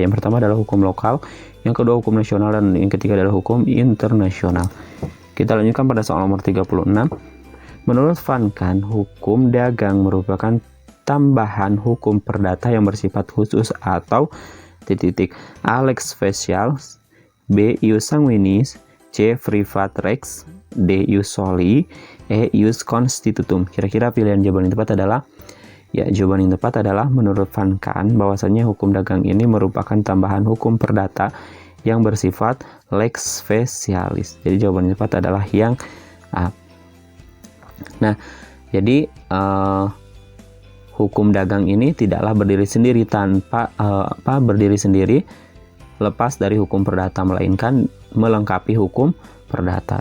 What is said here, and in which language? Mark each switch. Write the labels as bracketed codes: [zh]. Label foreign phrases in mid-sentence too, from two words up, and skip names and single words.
[id] Yang pertama adalah hukum lokal, yang kedua hukum nasional, dan yang ketiga adalah hukum internasional. Kita lanjutkan pada soal nomor 36. Menurut Van Kan, hukum dagang merupakan tambahan hukum perdata yang bersifat khusus atau titik-titik. [la] A. Lex specialis. B. Ius sanguinis. C. Privat rex. D. Ius soli. E. Ius constitutum. [id] Kira-kira pilihan jawaban yang tepat adalah? Ya, jawaban yang tepat adalah menurut Van Kan bahwasanya hukum dagang ini merupakan tambahan hukum perdata yang bersifat [la] lex specialis. [id] Jadi jawaban yang tepat adalah yang A. Nah, jadi hukum dagang ini tidaklah berdiri sendiri berdiri sendiri lepas dari hukum perdata, melainkan melengkapi hukum perdata.